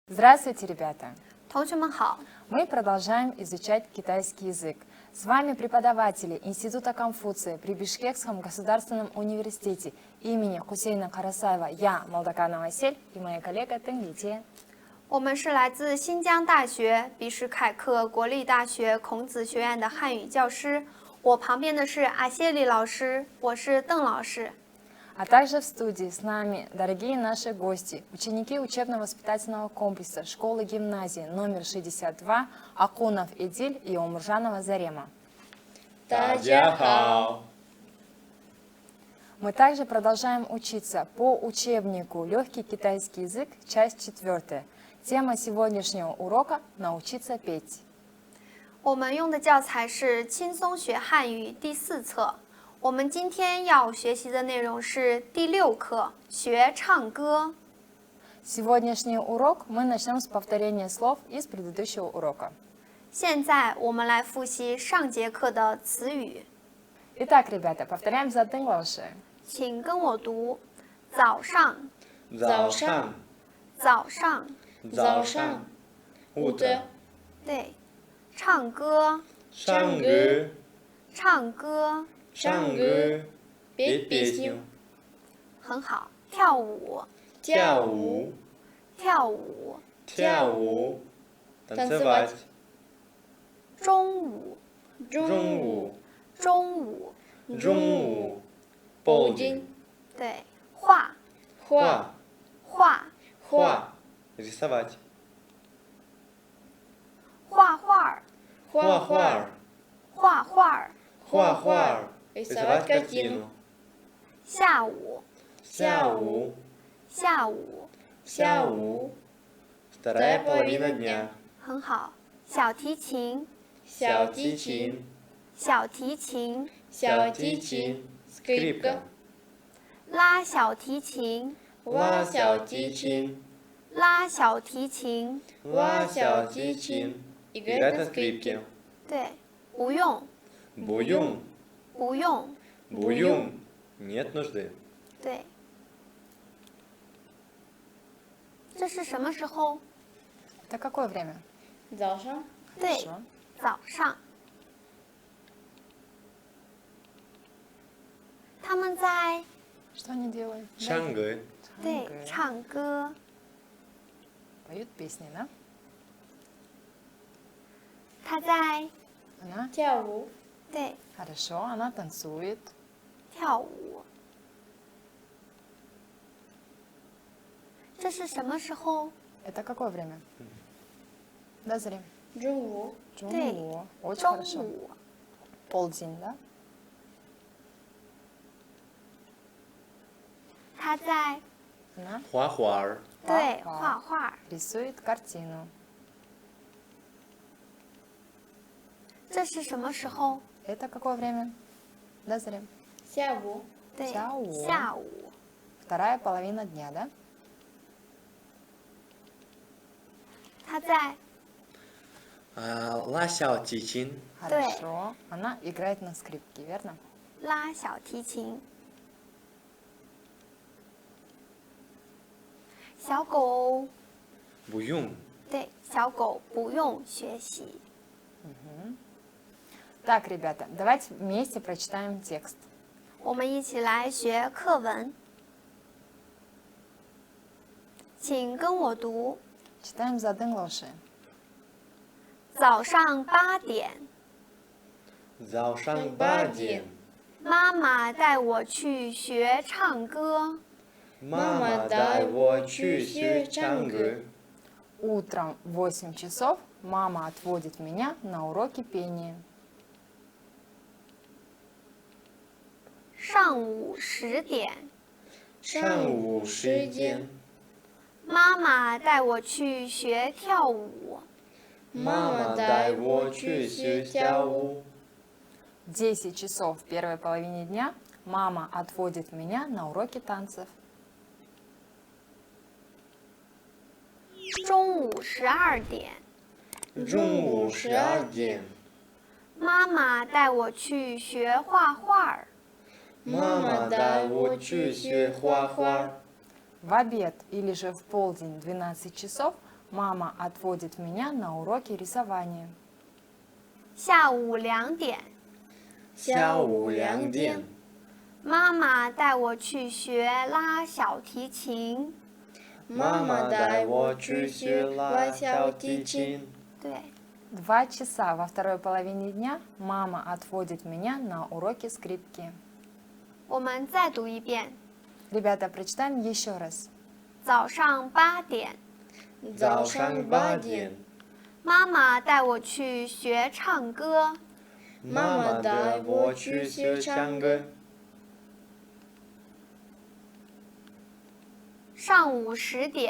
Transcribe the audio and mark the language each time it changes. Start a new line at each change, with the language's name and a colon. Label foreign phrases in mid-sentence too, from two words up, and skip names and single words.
Russian: Здравствуйте, ребята!
Chinese: 同学们好，
Russian: Мы продолжаем изучать китайский язык. С вами преподаватели Института Конфуция при Бишкекском государственном университете имени Хусейна Карасаева, я, Молдоканова Асель, и моя коллега Тенгите.
Chinese: 我们是来自新疆大学比什凯克国立大学孔子学院的汉语教师。我旁边的是阿谢里老师，我是邓老师。
Russian: А также в студии с нами дорогие наши гости, ученики учебно-воспитательного комплекса школы-гимназии номер 62 Акунов Эдиль и Омуржанова Зарема.
Chinese: 大家好。
Russian: Мы также продолжаем учиться по учебнику «Легкий китайский язык», часть 4. Тема сегодняшнего урока «Научиться петь».
Chinese: 我们用的教材是《轻松学汉语》第4册。我们今天要学习的内容是第6课学唱歌。
Russian: Сегодняшний урок мы начнем с повторения слов из предыдущего урока.
Chinese: 现在我们来复习上节课的词语，
Russian: Итак, ребята, повторяем за Тынглауши.
Chinese: 请跟我读：早上，早上，早上，早上，утро，对，唱歌，唱歌，唱歌，
Russian: 唱歌 ，петь песню，
Chinese: 很好，跳舞，跳舞，跳舞，跳舞，танцевать，中午，中午，中午，中午，полдень，对，画，画，画，画，рисовать，画画，画画，画画，
Russian: 画画 ，рисовать картину，
Chinese: 下午，下午，下午，
Russian: 下午 ，вторая половина дня，
Chinese: 很好，小提琴，小提琴，小提琴，小提琴，скрипка，拉小提琴，拉小提琴，拉小提琴，
Russian: 拉小提琴 ，играть на скрипке，
Chinese: 对，不用，不用，不用，
Russian: 不用 ，нет нужды，
Chinese: 对。这是什么时候？
Russian: Это какое время?
Chinese: 早上，对，
Russian: Хорошо.
Chinese: 早上。他们在
Russian: Что они делают?
Chinese: 唱歌，对唱歌，
Russian: Поют песни, да?
Chinese: 他在
Russian: Она?
Chinese: 跳舞，对
Russian: Хорошо, она танцует.
Chinese: 跳舞。这是什么时候？
Russian: Это какое время? Да, Зарем?
Chinese: 中午，对
Russian: Джунву. Очень
Chinese: 中
Russian: хорошо.
Chinese: 午。
Russian: Полдень, да?
Chinese: 他在
Russian: Она
Chinese: 画画，对画画画。
Russian: рисует картину.
Chinese: 这是什么时候？
Russian: Это какое время? Да, Зарем?
Chinese: 下午，对，下午下午。
Russian: Вторая половина дня, да?
Chinese: 他在拉小提琴，
Russian: Хорошо. Она играет на скрипке, верно?
Chinese: 拉小提琴。小狗，不用，对，小狗不用学习。
Russian: Так, ребята, давайте вместе прочитаем текст.
Chinese: 我们一起来学课文，请跟我读：
Russian: Читаем за Дынглауши.
Chinese: 早上8点，早上8点，妈妈带我去学唱歌。妈妈带我去学唱歌。
Russian: Утром в 8 часов мама отводит меня на уроки пения.
Chinese: 上午10点，上午10点，妈妈带我去学跳舞。妈妈带我去学跳舞。
Russian: В 10 часов в первой половине дня мама отводит меня на уроки танцев.
Chinese: 中午12点，中午12点，妈妈带我去学画画。妈妈带我去学画画。
Russian: В обед или же в полдень 12 часов Мама отводит меня на уроки рисования.
Chinese: 下午2点，下午2点，妈妈带我去学拉小提琴。妈妈带我去学拉小提琴。对，
Russian: 2 часа во второй половине дня мама отводит меня на уроки скрипки.
Chinese: 我们再读一遍。
Russian: Ребята, прочитаем еще раз.
Chinese: 早上8点，早上8点，妈妈带我去学唱歌。妈妈带我去学唱歌。上午10点，